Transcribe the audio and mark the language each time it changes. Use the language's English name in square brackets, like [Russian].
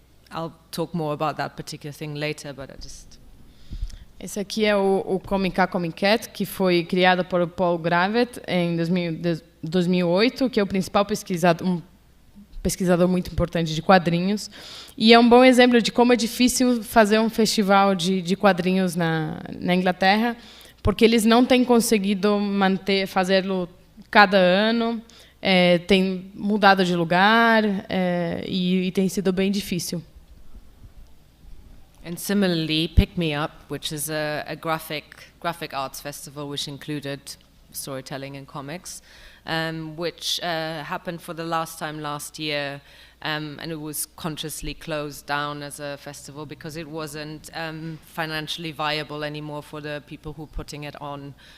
[English] I'll talk more about that particular thing later, but I just... [Portuguese] Esse aqui é o Comica Comiquette, que foi criado por Paul Gravett em 2008, que é o principal pesquisador muito importante de quadrinhos. E é um bom exemplo de como é difícil fazer um festival de quadrinhos na Inglaterra, porque eles não têm conseguido fazê-lo cada ano, tem mudado de lugar, e tem sido bem difícil. [English] And similarly, Pick Me Up, which is a graphic arts festival which included storytelling and comics, which happened for the last time last year, and it was consciously closed down as a festival because it wasn't financially viable anymore for the people who were putting it on.